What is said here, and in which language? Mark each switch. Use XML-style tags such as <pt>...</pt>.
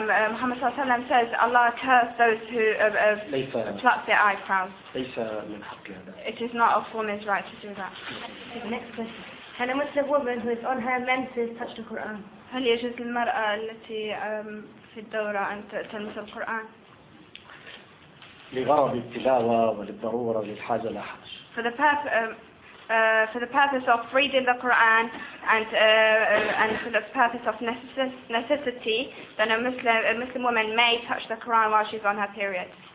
<en>Muhammad</en> <ar>صلى الله عليه وسلم</ar> <en>says Allah curse those who pluck their eyebrows. It is not a woman's right to do that. Next question. Can a Muslim woman who is on her menses touch the Quran?</en> <ar>هل يجوز للمرأة التي في الدورة أن تلمس القرآن؟ لغرض التلاوة وللضرورة للحاجة لا حرج.</ar> <en>For the purpose of reading the Quran and for the purpose of necessity, then a Muslim woman may touch the Quran while she's on her period.</en>